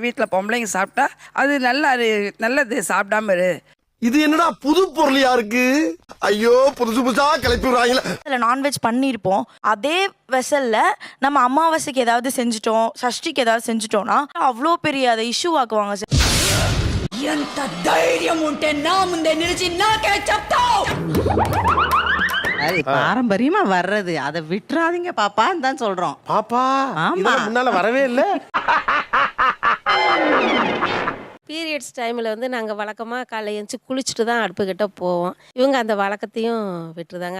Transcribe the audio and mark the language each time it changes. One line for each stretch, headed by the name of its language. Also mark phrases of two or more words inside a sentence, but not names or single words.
Tamil: வீட்டில் பொம்பளைங்க சாப்பிட்டா அது நல்லது, சாப்பிடாம இரு. இது என்னடா புது பொருளியா இருக்கு? ஐயோ புதுசு புதுசா கிளப்பி விடுறாங்களே. அதில் நான்வெஜ் பண்ணியிருப்போம். அதே வெசல்ல நம்ம அமாவாசைக்கு ஏதாவது செஞ்சுட்டோம், சஷ்டிக்கு ஏதாவது செஞ்சுட்டோம்னா அவ்வளோ பெரிய அதை இஷ்யூ ஆக்குவாங்க சார்.
Telugu: ఎంత ధైర్యం ఉంటే నా ముందే నిలిచి నాకే చెప్తావ్?
Tamil: அது பாரம்பரியமா வர்றது, அதை விட்டுறாதீங்க பாப்பான்னு தான் சொல்றோம். பாப்பா முன்னால வரவே இல்ல. பீரியட்ஸ் டைமில் வந்து நாங்கள் வழக்கமாக காலைல எழுந்துச்சி குளிச்சுட்டு தான் அடுப்புக்கிட்ட போவோம். இவங்க அந்த வழக்கத்தையும் விட்டுருதாங்க.